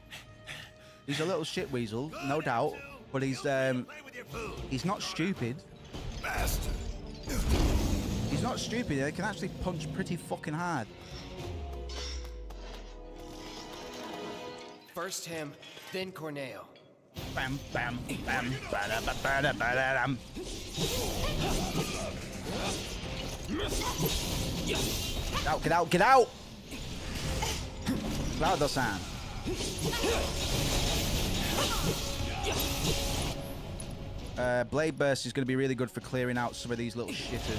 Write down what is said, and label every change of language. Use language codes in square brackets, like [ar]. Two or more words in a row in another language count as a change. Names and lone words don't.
[en] He's a little shit weasel, no doubt, but he's not stupid. Bastard. He's not stupid. He can actually punch pretty fucking hard. First him, then Corneo. Bam, bam, bam, bada, bada, bada, bam. Get out, get out! Cloud-san. Blade Burst is going to be really good for clearing out some of these little shitters.